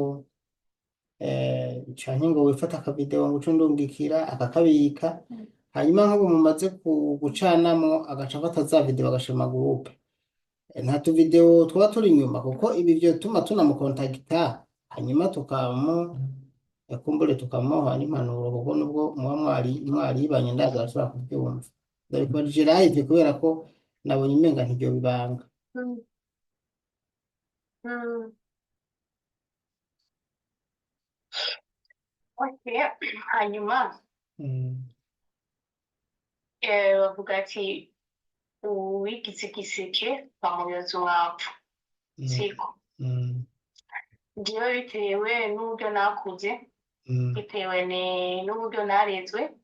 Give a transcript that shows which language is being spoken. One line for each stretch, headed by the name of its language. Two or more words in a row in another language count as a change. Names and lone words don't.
Rundi: ngo wifata akavideo ngo ucundungikira akakabika hanyuma nk'ubu mumaze gucanamwo agaca afata za video agashima groupe nta tuvideo twaba turi inyuma kuko ibi vyo tuma tunamukontakita hanyuma kumbure tukamuha n'impanuro kuko nubwo muba mwaribanye ndaza arashobora kubyumva ndabikubajije live kubera ko nabonye umenga ntiryo bibanga
Kinyarwanda: hanyuma bavuga ati uwigize igiseke bamuyoza umwavu siko njyewe bitewe n'uburyo nakuze bitewe n'uburyo narezwe